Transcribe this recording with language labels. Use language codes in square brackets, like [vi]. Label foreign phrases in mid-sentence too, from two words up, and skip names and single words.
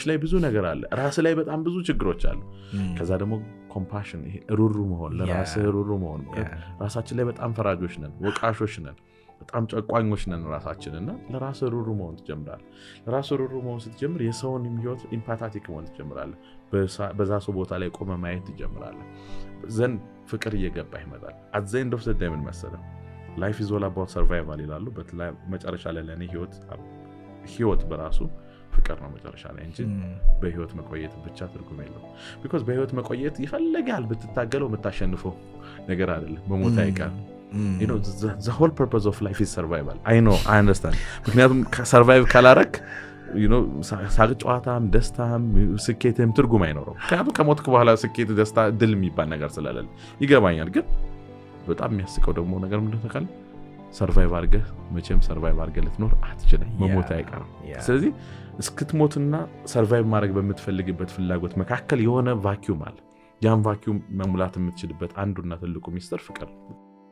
[am] ላይ ብዙ ነገር አለ ራስ ላይ በጣም ብዙ ችግሮች አሉ ከዛ ደግሞ ኮምፓሽን ይሄ ሩሩ መሆን ለራስህ ሩሩ መሆን ራሳችን ላይ በጣም ፈራጆች ነን ወቃሾች ነን በጣም ጨቋኞች ነን ራሳችንና ለራስህ ሩሩ መሆን ትጀምራለህ ለራስህ ሩሩ መሆን ስትጀምር የሰውን ህይወት ኢምፓታቲክ መሆን ትጀምራለህ በዛ ሰው ቦታ ላይ ቆመ ማየት ትጀምራለህ ዘን ፍቅር እየገባ ይመጣል [en] at the end of the day [am] ምን መሰለህ [en] life is all about survival [am] ይላሉ መጨረሻ ላይ ለኔ ህይወት በራሱ ፍቅር ነው መጨረሻ ላይ እንጂ በህይወት መቆየት ብቻ ትርጉም የለው because በህይወት መቆየት ይፈልጋል ብትታገለው የምታሸንፈው ነገር አይደለም በሞት አይቀር [en] the whole purpose of life is survival I understand [am] ምክንያቱም survive ካላረክ ሳቅ ጨዋታም ደስታም ስኬትም ትርጉም አይኖረው ምክንያቱም ከሞትክ በኋላ ስኬት ደስታ ድል የሚባል ነገር ስለሌለ ይገባኛል ግን በጣም የሚያስቀው ደግሞ ነገር ምንድነው ተካለ ሰርቫይቭ አድርገህ መቼም ሰርቫይቭ አድርገህ ልትኖር አትችልም መሞት አይቀርም ስለዚህ እስክትሞትና ሰርቫይቭ ማድረግ በምትፈልግበት ፍላጎት መካከል የሆነ ቫኪዩም አለ ያን ቫኪዩም መሙላት የምትችልበት አንዱና ትልቁ ሚስጥር ፍቅር